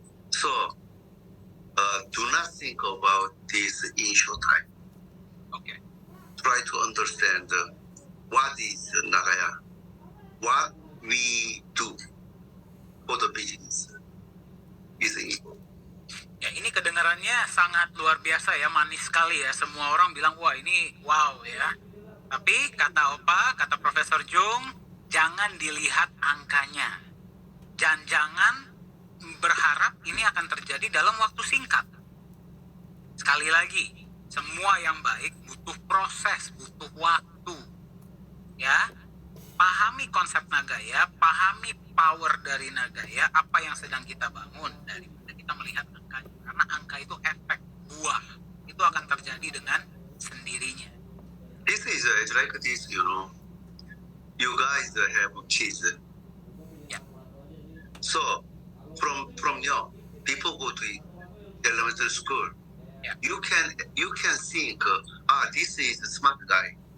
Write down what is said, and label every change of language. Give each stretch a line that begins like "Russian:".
English: So do not think about this in short time. Okay. Try to understand what is Nagaya, what we do for the business is important.
Indonesian: Ya, ini kedengarannya sangat luar biasa ya, manis sekali ya. Semua orang bilang, wah ini wow ya. Tapi kata Opa, kata Profesor Jung, jangan dilihat angkanya. Jangan berharap ini akan terjadi dalam waktu singkat. Sekali lagi, semua yang baik butuh proses, butuh waktu. Ya, pahami konsep Nagaya, pahami power dari Nagaya, apa yang sedang kita bangun daripada kita melihat angkanya. Karena angka itu efek buah, itu akan terjadi dengan sendirinya.
English: This is like this, you know. You guys have kids. Yeah. So from young, people go to elementary school. Yeah. You can think, this is a smart guy.